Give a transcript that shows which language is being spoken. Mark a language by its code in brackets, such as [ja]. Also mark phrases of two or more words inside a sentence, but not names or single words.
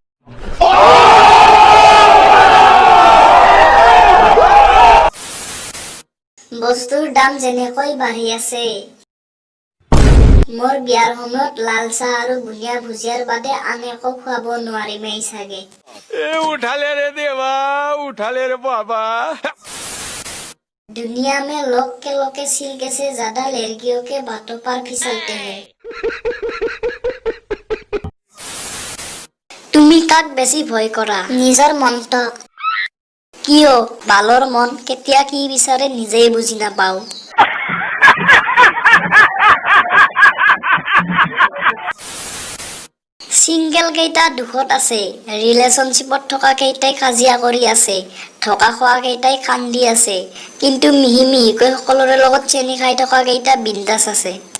[as] বস্তুৰ দাম যেনেকৈ বাঢ়ি আছে, মোৰ বিয়াৰ সময়ত লাল চাহ আৰু বুনিয়া ভুজিয়াৰ বাদে আন একো খুৱাব নোৱাৰিমেই চাগে। [hi] उठाले रे देवा उठाले रे बाबा। दुनिया में लोग के सिल कैसे ज्यादा लड़कियों के बातों पर फिसलते हैं। [as] তুমি কাক বেছি ভয় কৰা? নিজৰ মনটোক। কিয় বালৰ মন কেতিয়া কি বিচাৰে নিজেই বুজি নাপাওঁ। সিংগেল কেইটা দুখত আছে, ৰিলেশ্যনশ্বিপত থকা কেইটাই কাজিয়া কৰি আছে, থকা খোৱা কেইটাই কান্দি আছে, কিন্তু মিহি মিহিকৈ সকলোৰে লগত চেনি খাই থকা কেইটা বিন্দাছ আছে।